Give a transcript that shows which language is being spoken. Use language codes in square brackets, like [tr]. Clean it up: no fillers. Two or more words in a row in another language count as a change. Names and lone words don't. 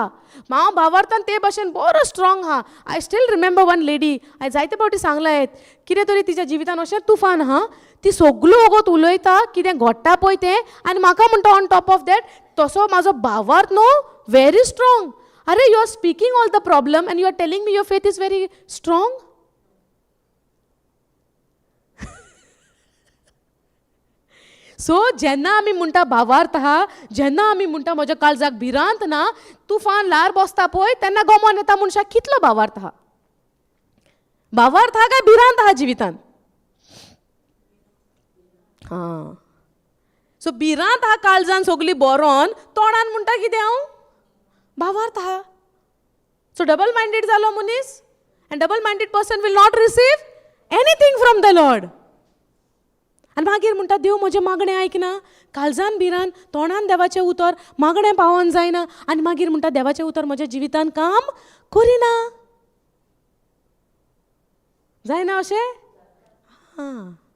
[kok] हांव भावार्थान ते भाशेन बरो स्ट्रॉंग आहा. [en] I still remember one lady. [kok] हांवें जायते फावटी सांगलां कितें तरी तिच्या जिवितान अशें तुफान आहा. ती सगळो वगत उलयता कितें घडटा पळय तें आनी म्हाका म्हणटा [en] on top of that [kok] तसो म्हाजो भावार्थ न्हू [en] very strong. Are you are speaking all the problem and you are telling me your faith is very strong. [kok] सो जेन्ना आमी म्हणटा भावार्थ आहा, जेन्ना आमी म्हणटा म्हज्या काळजाक भिरांत ना, तुफान ल्हार बसता पळय तेन्ना गमोन येता मनशाक कितलो भावार्थ आहा. भावार्थ आहा काय भिरांत आहा जिवितान? हां. सो भिरांत आहा काळजान सगळी बरोन तोंडान म्हणटा कितें हांव? भावार्थ आहा. सो [en] double minded [kok] जालो मनीस. [en] And double minded person will not receive anything from the Lord. [kok] आनी मागीर म्हणटा देव म्हजें मागणें आयकना. काळजान भिरान तोंडान देवाचें उतर मागणें पावोन जायना. आनी मागीर म्हणटा देवाचें उतर म्हज्या जिवितान काम करिना. जायना अशें? हां.